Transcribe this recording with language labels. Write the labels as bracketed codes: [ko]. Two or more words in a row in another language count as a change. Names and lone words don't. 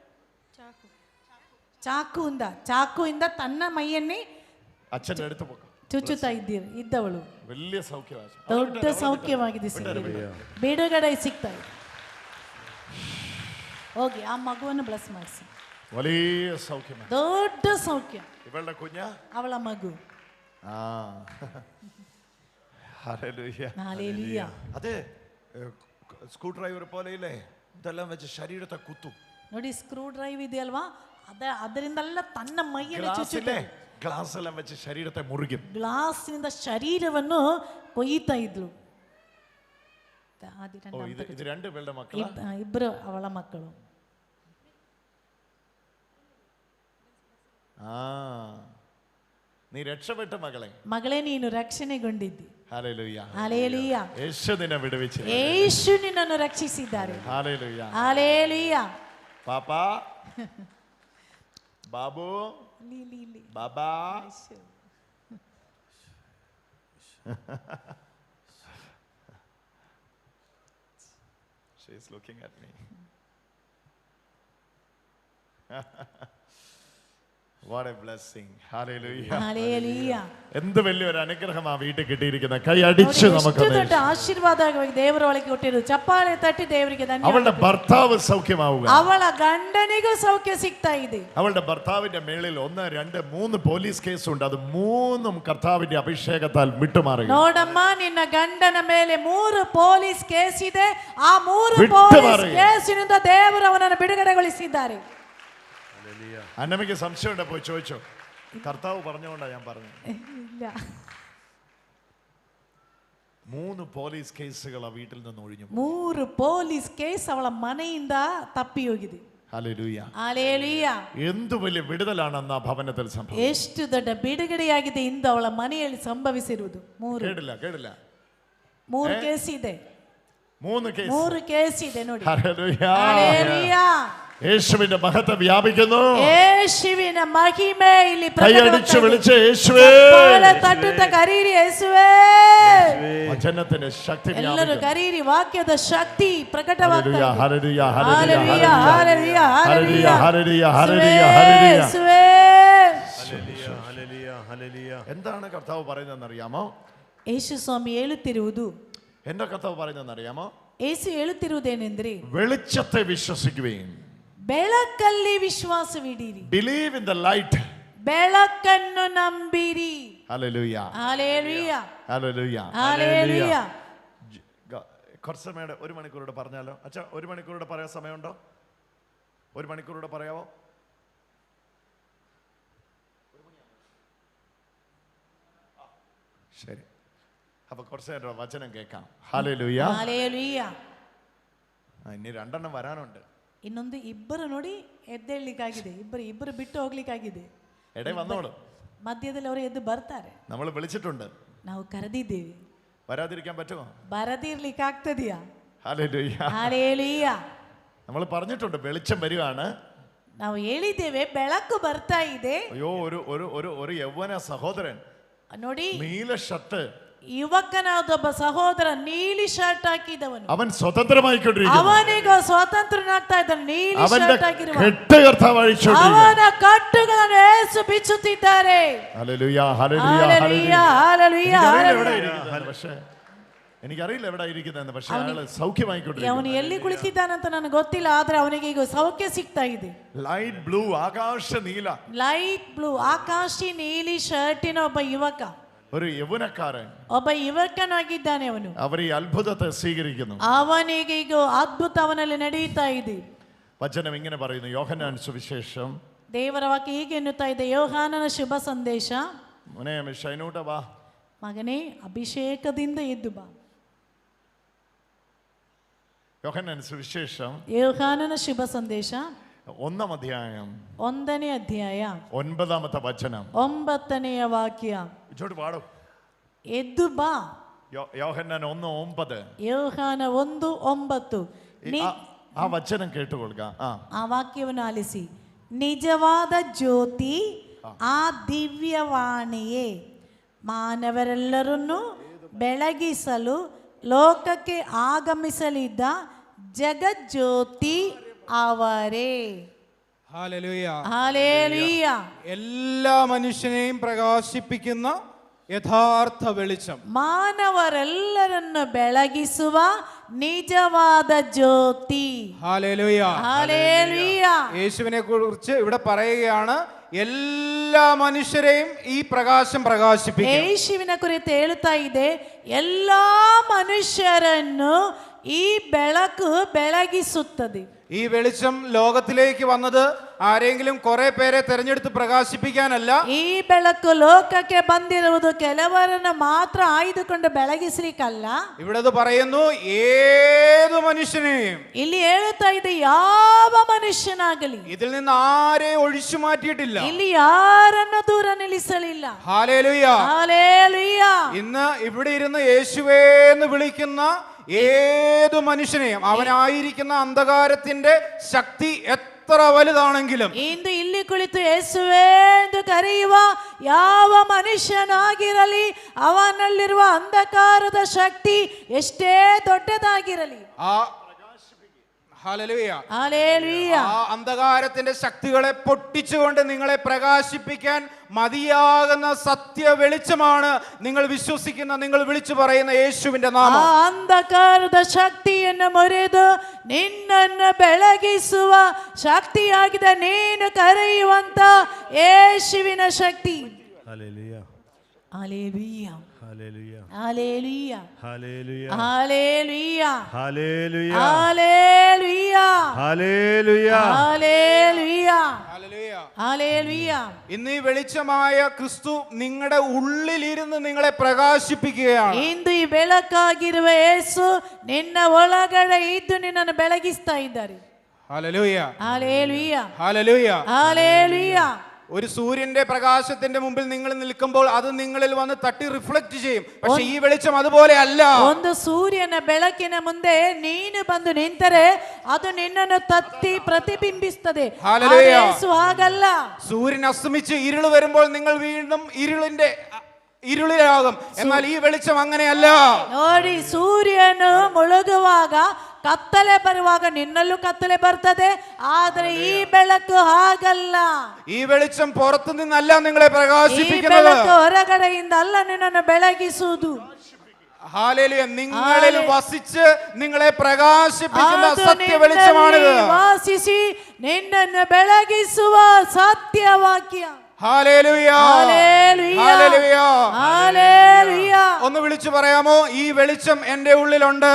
[kn] ಚಾಕುವಿಂದ ತನ್ನ ಮೈಯನ್ನೇ ಚುಚ್ಚುತ್ತಾ ಇದ್ದವಳು. ದೊಡ್ಡ ಸೌಖ್ಯವಾಗಿದೆ. ಬಿಡುಗಡೆ ಸಿಗ್ತಾ ಇದೆ. ಹೋಗಿ ಆ ಮಗುವನ್ನು ಬ್ಲೆಸ್ ಮಾಡಿಸಿ. [ml] വലിയ സൗഖ്യം. [kn] ದೊಡ್ಡ ಸೌಖ್ಯ. [ml] ഇവളുടെ കുഞ്ഞ [kn] ಅವಳ ಮಗು. [ml] ഹല്ലേലൂയ. ഹല്ലേലൂയ. അതെ, [en] screw driver [ml] പോലെ ഇല്ലേ, ഇതെല്ലാം വെച്ച് ശരീരത്തെ കുത്തും. [kn] ನೋಡಿ [en] screw drive [kn] ಇದೆಯಲ್ವಾ, ಅದರಿಂದೆಲ್ಲ ತನ್ನ ಮೈಯನ್ನು ಚುಚ್ಚುತ್ತೆ. ಗ್ಲಾಸ್ ಎಲ್ಲ [ml] വെച്ച് ശരീരത്തെ മുറിക്കും. [kn] ಗ್ಲಾಸ್ನಿಂದ ಶರೀರವನ್ನು ಕೊಯ್ಯುತ್ತಾ ಇದ್ರು. [ml] ഇത് രണ്ട് പേരുടെ മക്കളാ? [kn] ಇಬ್ಬರು ಅವಳ ಮಕ್ಕಳು. [ml] നീ രക്ഷപ്പെട്ട മകളെ. [kn] ಮಗಳೇ ನೀನು ರಕ್ಷಣೆಗೊಂಡಿದ್ದಿ. [ml] ഹല്ലേലൂയ. ഹല്ലേലൂയ. യേശു നിന്നെ വിടുവിച്ചു. [kn] യേശು ನಿನ್ನನ್ನು ರಕ್ಷಿಸಿದ್ದಾರೆ. [ml] ഹല്ലേലൂയ. ഹല്ലേലൂയ. പാപ്പാ, ബാബു, ബാബാ. [en] She is looking at me. What a blessing. Hallelujah. Hallelujah. [ml] എന്ത് വലിയൊരു അനുഗ്രഹം ആ വീട്ടിൽ കിട്ടിയിരിക്കുന്ന. കൈ അടിച്ച് നമുക്ക് [kn] ആശീർവാദ ದೇವರ ಒಳಗೆ ಕೊಟ್ಟಿರೋದು. ಚಪ್ಪಾಳೆ ತಟ್ಟಿ ದೇವರಿಗೆ ಧನ್ಯವಾದ. [ml] അവളുടെ ഭർത്താവ് സൗഖ്യമാവുക. [kn] ಅವಳ ಗಂಡನಿಗೂ ಸೌಖ್ಯ ಸಿಗ್ತಾ ಇದೆ. [ml] അവളുടെ ഭർത്താവിന്റെ മേളിൽ 1, 2, 3 [en] police case [ml] ഉണ്ട്. അത് 3ഉം കർത്താവിന്റെ അഭിഷേകത്താൽ വിട്ടുമാറുക. [kn] ನೋಡಮ್ಮ, ನಿನ್ನ ಗಂಡನ ಮೇಲೆ 3 [en] police case [kn] ಇದೆ. ಆ 3 [en] police case [kn] ದೇವರು ಅವನನ್ನು ಬಿಡುಗಡೆಗೊಳಿಸಿದ್ದಾರೆ. [ml] അന്നമ്മയ്ക്ക് സംശയമുണ്ട്, പോയി ചോദിച്ചോ. കർത്താവ് പറഞ്ഞുകൊണ്ടാ ഞാൻ പറഞ്ഞത്. ഇല്ല, 3 പോലീസ് കേസുകൾ ആ വീട്ടിൽ നിന്ന് ഒഴിഞ്ഞു. [kn] 3 [en] police case [kn] ಅವಳ ಮನೆಯಿಂದ ತಪ್ಪಿ ಹೋಗಿದೆ. [ml] ഹല്ലേലൂയ. ഹല്ലേലൂയ. എന്ത് വലിയ വിടുതലാണ് അന്ന് ആ ഭവനത്തിൽ സംഭവിച്ചത്. [kn] ಎಷ್ಟು ದೊಡ್ಡ ಬಿಡುಗಡೆಯಾಗಿದೆ ಇಂದು ಅವಳ ಮನೆಯಲ್ಲಿ ಸಂಭವಿಸಿರುವುದು. 3 [ml] കേട്ടില്ല [kn] 3 ಕೇಸ್ ಇದೆ. 3 ಕೇಸ್ ಇದೆ ನೋಡಿ. [ml] ഹല്ലേലൂയ. ഹല്ലേലൂയ. യേശുവിന്റെ മഹത്വം വ്യാപിക്കുന്നു. [kn] യേശുവിನ ಮಹಿಮೆ ಇಲ್ಲಿ [ml] കൈയടിച്ച് വിളിച്ച് യേശുവേ, [kn] ತಟ್ಟುತ್ತಾ ಕರೀರಿ ಯೇಸುವೇ. [ml] വചനത്തിന്റെ ശക്തി [kn] ಎಲ್ಲರೂ ಕರೀರಿ, ವಾಕ್ಯದ ಶಕ್ತಿ ಪ್ರಕಟವಾಗ್ತಾ ಇದೆ. [ml] ഹല്ലേലൂയ. ഹല്ലേലൂയ. ഹല്ലേലൂയ. ഹല്ലേലൂയ. ഹല്ലേലൂയ. യേശുവേ. ഹല്ലേലൂയ. എന്താണ് കർത്താവ് പറയുന്നതെന്ന് അറിയാമോ? [kn] യേശു സ്വാമി ಹೇಳುತ್ತಿರುವುದು, [ml] എന്താ കർത്താവ് പറയുന്നതെന്ന് അറിയാമോ? [kn] യേശു ಹೇಳುತ್ತಿರುವುದೇನೆಂದ್ರೆ, [ml] വെളിച്ചത്തെ വിശ്വസിക്കുകയും, [kn] ಬೆಳಕಲ್ಲಿ ವಿಶ್ವಾಸವಿಡಿರಿ. [en] believe in the light. [kn] ಬೆಳಕನ್ನು ನಂಬಿರಿ. [ml] ഹല്ലേലൂയ. ഹല്ലേലൂയ. ഹല്ലേലൂയ. ഹല്ലേലൂയ. കുറച്ച് സമയം 1 മണിക്കൂറോടെ പറഞ്ഞാലോ? അച്ഛാ, 1 മണിക്കൂറോടെ പറയാൻ സമയമുണ്ടോ? 1 മണിക്കൂറോടെ പറയാവോ? ശരി, അപ്പൊ കുറച്ച് നേരം വചനം കേൾക്കാം. ഹല്ലേലൂയ. ഹല്ലേലൂയ. ഇനി 2 എണ്ണം വരാനുണ്ട്. [kn] ಇನ್ನೊಂದು ಇಬ್ಬರು ನೋಡಿ ಎದ್ದೇಳಲಿಕ್ಕಾಗಿದೆ. ಇಬ್ಬರು ಬಿಟ್ಟು ಹೋಗ್ಲಿಕ್ಕಾಗಿದೆ. [ml] എടേ വന്നോളൂ. [kn] ಮಧ್ಯದಲ್ಲಿ ಅವರು ಎದ್ದು ಬರ್ತಾರೆ. [ml] നമ്മൾ വിളിച്ചിട്ടുണ്ട്, [kn] ನಾವು ಕರೆದಿದ್ದೇವೆ. [ml] വരാതിരിക്കാൻ പറ്റുമോ? [kn] ಬರದಿರ್ಲಿಕ್ಕೆ ಆಗ್ತದೆಯಾ? [ml] ഹല്ലേലൂയ. ഹല്ലേലൂയ. നമ്മൾ പറഞ്ഞിട്ടുണ്ട് വെളിച്ചം വരികയാണ്. [kn] ನಾವು ಹೇಳಿದ್ದೇವೆ ಬೆಳಕು ಬರ್ತಾ ಇದೆ. [ml] അയ്യോ, ഒരു യൗവന സഹോദരൻ [kn] ನೋಡಿ, [ml] നീല ഷർട്ട്, [kn] ಯುವಕನಾದೊಬ್ಬ ಸಹೋದರ ನೀಲಿ ಶರ್ಟ್ ಹಾಕಿದವನು, [ml] അവൻ സ്വതന്ത്രമായിക്കൊണ്ടിരിക്കുന്നു. [kn] ಅವನೀಗ ಸ್ವತಂತ್ರನಾಗ್ತಾ ಇದ್ದಾನೆ. ನೀಲಿ ಶರ್ಟ್ ಹಾಕಿರುವ ಅವನ ಕಟ್ಟುಗಳನ್ನು ಯೇಸು ಬಿಚ್ಚುತ್ತಿದ್ದಾರೆ. [ml] ഹല്ലേലൂയ. ഹല്ലേലൂയ. ഹല്ലേലൂയ. പക്ഷേ എനിക്കറിയില്ല എവിടെ ഇരിക്കുന്നതെന്ന്. പക്ഷേ അയാള് സൗഖ്യമായിക്കൊണ്ടിരിക്കുന്നു. [kn] ಅವನು ಎಲ್ಲಿ ಕುಳಿತಿದ್ದಾನಂತ ನನಗೆ ಗೊತ್ತಿಲ್ಲ, ಆದ್ರೆ ಅವನಿಗೆ ಈಗ ಸೌಖ್ಯ ಸಿಗ್ತಾ ಇದೆ. [en] light blue, [ml] ആകാശ നീല, [en] light blue, [kn] ಆಕಾಶಿ ನೀಲಿ ಶರ್ಟಿನ ಒಬ್ಬ ಯುವಕ, [ml] ഒരു യൗവനക്കാരൻ, [kn] ಒಬ್ಬ ಯುವಕನಾಗಿದ್ದಾನೆ. ಅವನು [ml] അവർ ഈ അത്ഭുതത്തെ സ്വീകരിക്കുന്നു. [kn] ಅವನಿಗೆ ಈಗ ಅದ್ಭುತ ಅವನಲ್ಲಿ ನಡೆಯುತ್ತಾ ಇದೆ. [ml] വചനം ഇങ്ങനെ പറയുന്നു, യോഹന്നാൻ സുവിശേഷം. [kn] ದೇವರ ವಾಕ್ಯ ಹೀಗೆ ಎನ್ನುತ್ತಾ ಇದೆ, ಯೋಹಾನನ ಶುಭ ಸಂದೇಶ. [ml] മോനെ ഷൈനൂട്ട വാ. [kn] ಮಗನೇ, ಅಭಿಷೇಕದಿಂದ ಎದ್ದು ಬಾ. [ml] യോഹന്നാൻ സുവിശേഷം, [kn] ಯೋಹಾನನ ಶುಭ ಸಂದೇಶ [ml] 1-ാം അധ്യായം [kn] 1ನೇ ಅಧ್ಯಾಯ [ml] 9-ാമത്തെ വചനം [kn] 9ನೆಯ ವಾಕ್ಯ. [ml] ഇങ്ങോട്ട് പാടും. [kn] ಎದ್ದು ಬಾ. [ml] യോഹന്നാൻ 1:9. [kn] ಯೋಹಾನ 1:9. [ml] ആ വചനം കേട്ടുകൊള്ളുക. [kn] ಆ ವಾಕ್ಯವನ್ನು ಆಲಿಸಿ. ನಿಜವಾದ ಜ್ಯೋತಿ, ಆ ದಿವ್ಯವಾಣಿಯೇ ಮಾನವರೆಲ್ಲರನ್ನು ಬೆಳಗಿಸಲು ಲೋಕಕ್ಕೆ ಆಗಮಿಸಲಿದ್ದ ಜಗಜ್ಯೋತಿ ಅವರೇ. [ml] ഹല്ലേലൂയ. ഹല്ലേലൂയ. എല്ലാ മനുഷ്യനെയും പ്രകാശിപ്പിക്കുന്ന യഥാർത്ഥ വെളിച്ചം, [kn] ಮಾನವರೆಲ್ಲರನ್ನು ಬೆಳಗಿಸುವ ನಿಜವಾದ ಜ್ಯೋತಿ. [ml] ഹല്ലേലൂയ. ഹല്ലേലൂയ. യേശുവിനെ കുറിച്ച് ഇവിടെ പറയുകയാണ്, എല്ലാ മനുഷ്യരെയും ഈ പ്രകാശം പ്രകാശിപ്പിക്കും. [kn] ಯೇಸುವಿನ ಕುರಿತು ಹೇಳ್ತಾ ಇದೆ, ಎಲ್ಲಾ ಮನುಷ್ಯರನ್ನು ಈ ಬೆಳಕು ಬೆಳಗಿಸುತ್ತದೆ. [ml] ഈ വെളിച്ചം ലോകത്തിലേക്ക് വന്നത് ആരെങ്കിലും കുറെ പേരെ തെരഞ്ഞെടുത്ത് പ്രകാശിപ്പിക്കാനല്ല. [kn] ಈ ಬೆಳಕು ಲೋಕಕ್ಕೆ ಬಂದಿರುವುದು ಕೆಲವರನ್ನು ಮಾತ್ರ ಆಯ್ದುಕೊಂಡು ಬೆಳಗಿಸಲಿಕ್ಕಲ್ಲ. [ml] ഇവിടെ പറയുന്നു ഏതു മനുഷ്യനെയും. [kn] ಇಲ್ಲಿ ಹೇಳುತ್ತಾ ಇದೆ, ಯಾವ ಮನುಷ್ಯನಾಗಲಿ [ml] ഇതിൽ നിന്ന് ആരെയും ഒഴിച്ചു മാറ്റിയിട്ടില്ല. [kn] ಇಲ್ಲಿ ಯಾರನ್ನು ದೂರ ನಿಲ್ಲಿಸಲಿಲ್ಲ. [ml] ഹല്ലേലൂയ. ഹല്ലേലൂയ. ഇന്ന് ഇവിടെ ഇരുന്ന് യേശുവേ എന്ന് വിളിക്കുന്ന ഏതു മനുഷ്യനെയും അവനായിരിക്കുന്ന അന്ധകാരത്തിന്റെ ശക്തി എത്ര വലുതാണെങ്കിലും, [kn] ಇಂದು ಇಲ್ಲಿ ಕುಳಿತು ಯೇಸುವೇ ಎಂದು ಕರೆಯುವ ಯಾವ ಮನುಷ್ಯನಾಗಿರಲಿ, ಅವನಲ್ಲಿರುವ ಅಂಧಕಾರದ ಶಕ್ತಿ ಎಷ್ಟೇ ದೊಡ್ಡದಾಗಿರಲಿ, [ml] ഹല്ലേലൂയ, ഹല്ലേലൂയ, ആ അന്ധകാരത്തിന്റെ ശക്തികളെ പൊട്ടിച്ചുകൊണ്ട് നിങ്ങളെ പ്രകാശിപ്പിക്കാൻ മതിയാകുന്ന സത്യ വെളിച്ചമാണ് നിങ്ങൾ വിശ്വസിക്കുന്ന, നിങ്ങൾ വിളിച്ചു പറയുന്ന യേശുവിന്റെ നാമം. [kn] ಆ ಅಂಧಕಾರದ ಶಕ್ತಿಯನ್ನು ಮುರಿದು ನಿನ್ನನ್ನು ಬೆಳಗಿಸುವ ಶಕ್ತಿಯಾಗಿದೆ ನೀನು ಕರೆಯುವಂತ ಯೇಸುವಿನ ಶಕ್ತಿ. [ml] ഹല്ലേലൂയ. ഹല്ലേലൂയ. ഹല്ലേലൂയ. ഹല്ലേലൂയ. ഹല്ലേലൂയ. ഹല്ലേലൂയ. ഹല്ലേലൂയ. ഹല്ലേലൂയ. ഹല്ലേലൂയ. ഹല്ലേലൂയ. ഹല്ലേലൂയ. ഹല്ലേലൂയ. ഇന്ന് ഈ വെളിച്ചമായ ക്രിസ്തു നിങ്ങളുടെ ഉള്ളിലിരുന്ന് നിങ്ങളെ പ്രകാശിപ്പിക്കുകയാണ്. [kn] ಇಂದು ಈ ಬೆಳಕಾಗಿರುವ ಯೇಸು ನಿನ್ನ ಒಳಗಡೆ ಇದ್ದು ನಿನ್ನನ್ನು ಬೆಳಗಿಸ್ತಾ ಇದ್ದಾರೆ. [ml] ഹല്ലേലൂയ. ഹല്ലേലൂയ. ഹല്ലേലൂയ. ഹല്ലേലൂയ. ഒരു സൂര്യന്റെ പ്രകാശത്തിന്റെ മുമ്പിൽ നിങ്ങൾ നിൽക്കുമ്പോൾ അത് നിങ്ങളിൽ വന്ന് തട്ടി റിഫ്ലക്ട് ചെയ്യും. പക്ഷെ ഈ വെളിച്ചം അതുപോലെ അല്ല. [kn] ಒಂದು ಸೂರ್ಯನ ಬೆಳಕಿನ ಮುಂದೆ ನೀನು ಬಂದು ನಿಂತರೆ ಅದು ನಿನ್ನನ್ನು ತತ್ತಿ ಪ್ರತಿಬಿಂಬಿಸುತ್ತದೆ. [ml] ഹല്ലേലൂയ. [kn] ಯೇಸು ಹಾಗಲ್ಲ. [ml] സൂര്യൻ അസ്തമിച്ച് ഇരുൾ വരുമ്പോൾ നിങ്ങൾ വീണ്ടും ഇരുളിലാകും. എന്നാൽ ഈ വെളിച്ചം അങ്ങനെയല്ല. [kn] ನೋಡಿ, ಸೂರ್ಯನು ಮುಳುಗುವಾಗ ಕತ್ತಲೆ ಬರುವಾಗ ನಿನ್ನಲ್ಲೂ ಕತ್ತಲೆ ಬರ್ತದೆ, ಆದ್ರೆ ಈ ಬೆಳಕು ಹಾಗಲ್ಲ. [ml] ഈ വെളിച്ചം പുറത്തു നിന്നല്ല നിങ്ങളെ [kn] ಈ [ml] പ്രകാശിപ്പിക്കുന്നത്. [kn] ಬೆಳಕು ಹೊರಗಡೆಯಿಂದ ಅಲ್ಲ ನಿನ್ನನ್ನು ಬೆಳಗಿಸುವುದು. [ml] ഹല്ലേലൂയ. നിങ്ങളിൽ വസിച്ച് നിങ്ങളെ പ്രകാശിപ്പിക്കുന്ന [kn] ಅದು [ml] സത്യ വെളിച്ചമാണിത്. [kn] ನಿನ್ನಲ್ಲಿ ವಾಸಿಸಿ ನಿನ್ನನ್ನು ಬೆಳಗಿಸುವ ಸತ್ಯವಾಕ್ಯ. [ml] ഹല്ലേലൂയ. ഹല്ലേലൂയ. ഹല്ലേലൂയ. ഹല്ലേലൂയ. ഒന്ന് വിളിച്ചു പറയാമോ, ഈ വെളിച്ചം എന്റെ ഉള്ളിലുണ്ട്.